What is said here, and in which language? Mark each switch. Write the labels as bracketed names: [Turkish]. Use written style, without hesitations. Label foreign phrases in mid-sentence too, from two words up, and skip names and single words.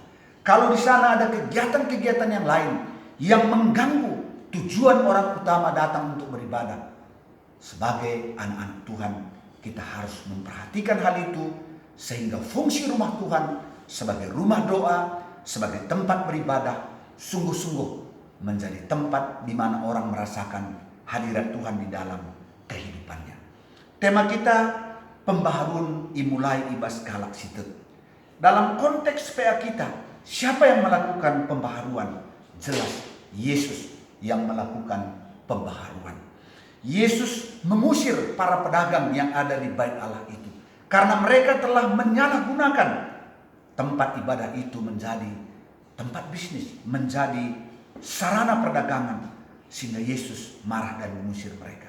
[Indonesian] Kalau di sana ada kegiatan-kegiatan yang lain yang mengganggu tujuan orang utama datang untuk beribadah, sebagai anak-anak Tuhan kita harus memperhatikan hal itu, sehingga fungsi rumah Tuhan sebagai rumah doa, sebagai tempat beribadah, sungguh-sungguh menjadi tempat di mana orang merasakan hadirat Tuhan di dalam kehidupannya. Tema kita, [Batak Karo] pembaharun imulai ibas galak sitet. [Indonesian] Dalam konteks PA kita, siapa yang melakukan pembaharuan? Jelas Yesus yang melakukan pembaharuan. Yesus mengusir para pedagang yang ada di bait Allah itu, karena mereka telah menyalahgunakan tempat ibadah itu menjadi tempat bisnis, menjadi sarana perdagangan, sehingga Yesus marah dan mengusir mereka.